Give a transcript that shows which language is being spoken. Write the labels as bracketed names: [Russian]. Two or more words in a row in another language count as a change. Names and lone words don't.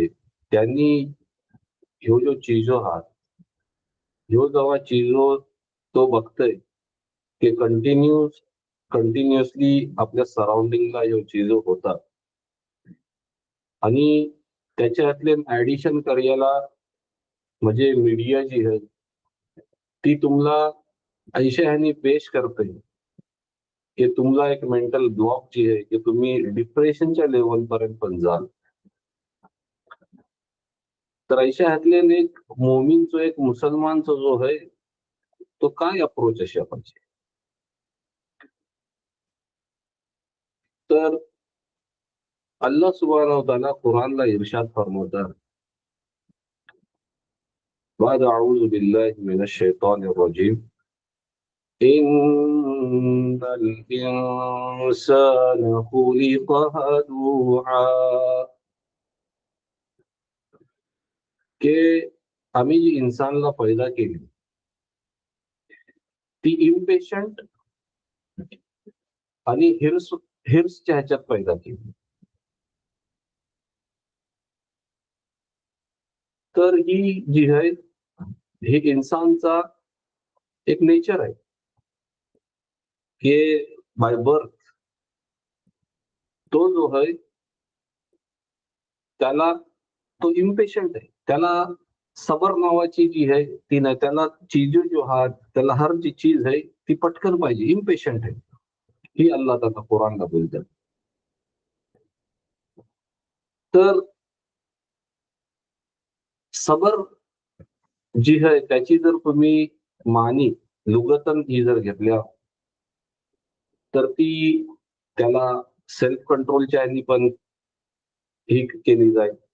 [Marathi] त्यांनी ह्यो जो चीजो आहात ह्यो जेव्हा चीजो तो बघतोय की कंटिन्युअसली आपल्या सराउंडिंगला ह्यो चीजो होतात आणि त्याच्यातले ऍडिशन करायला म्हणजे मीडिया जी आहे ती तुम्हाला ऐशा ह्यानी पेश करते की तुम्हाला एक [English] mental block [Marathi] जी आहे की तुम्ही डिप्रेशनच्या लेवल पर्यंत पण जाल. तर ऐशा ह्यातले एक मोमीनचो एक मुसलमानचा जो आहे तो काय अप्रोच अशा पाहिजे. [Arabic] तर अल्लाह سبحانه وتعالى [Marathi] कुरानला इर्शाद फरमावतात, बाद [Arabic] أعوذ بالله من الشيطان الرجيم, إن الإنسان خلق هلوعا, [Marathi] के आम्ही जी इन्सानला पैदा केली ती इम्पेशंट आणि हिर्सच्या ह्याच्यात पैदा केली. तर ही जी आहे हे इन्सानचा एक नेचर आहे की [English] by birth [Marathi] तो जो आहे त्याला तो इम्पेशंट आहे, त्याला सबर नावाची जी आहे ती नाही, त्याला चीजो जो हात त्याला हर जी चीज आहे ती पटकन पाहिजे, इम्पेशंट आहे. ही अल्लाह ताला कुरानला बोलतात. तर सबर जी आहे त्याची जर तुम्ही [Arabic] معنى لغةً [Marathi] ही जर घेतल्या तर ती त्याला [English] self control [Marathi] ह्यानी पण ही केली जाईल.